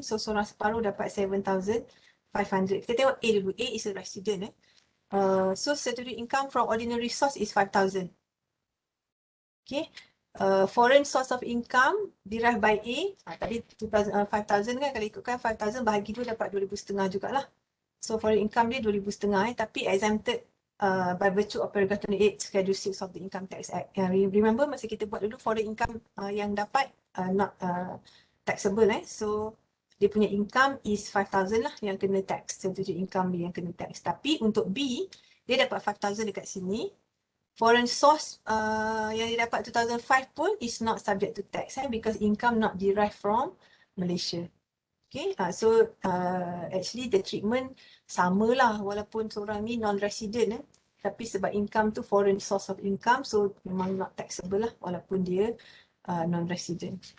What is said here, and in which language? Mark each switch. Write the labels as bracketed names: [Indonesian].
[Malay] So seorang separuh dapat 7,500. Kita tengok A dulu. [English] A is a resident so statutory income from ordinary source is 5,000. Okay. Foreign source of income derived by A. [Malay] Tadi 5,000 kan, kalau ikutkan 5,000 bahagi 2 dapat 2,500 jugalah. [English] So foreign income dia 2,500 tapi exempted by virtue of paragraph 28 schedule 6 of the Income Tax Act. Remember [Malay] masa kita buat dulu foreign income yang dapat not taxable So dia punya income is 5,000 lah yang kena tax. Statutory income dia yang kena tax. Tapi untuk B, dia dapat 5,000 dekat sini. [English] Foreign source yang dia dapat 2,005 pun is not subject to tax because income not derived from Malaysia. Okay, so actually the treatment [Malay] sama lah walaupun seorang ni [English] non-resident tapi sebab income tu foreign source of income so memang not taxable lah walaupun dia non-resident.